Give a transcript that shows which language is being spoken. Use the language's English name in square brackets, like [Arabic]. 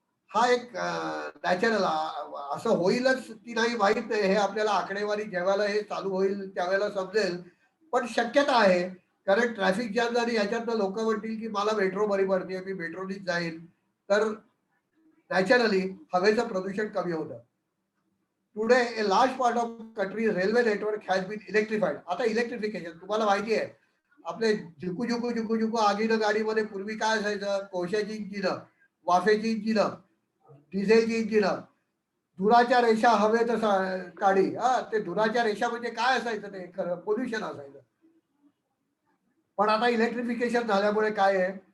[Marathi] हा एक नॅचरल असं होईलच की नाही माहीत नाही. हे आपल्याला आकडेवारी जेव्हा हे चालू होईल त्यावेळेला समजेल. पण शक्यता आहे कारण ट्रॅफिक जॅम झाली ह्याच्यातनं लोक म्हणतील की मला मेट्रो बरी पडते, मी मेट्रोनीच जाईल. तर नॅचरली हवेचं प्रदूषण कमी होतं. [English] Today, a large part of country's railway network has been electrified. [Marathi] आता इलेक्ट्रिफिकेशन तुम्हाला माहिती आहे आपले झुकू आगीनं गाडीमध्ये पूर्वी काय असायचं? कोळशाची इंजिनं, वाफेची इंजिनं, डिझेलची इंजिनं, धुराच्या रेषा हवेत काढी. ते धुराच्या रेषा म्हणजे काय असायचं? ते खरं पोल्युशन असायचं. पण आता इलेक्ट्रिफिकेशन झाल्यामुळे काय आहे?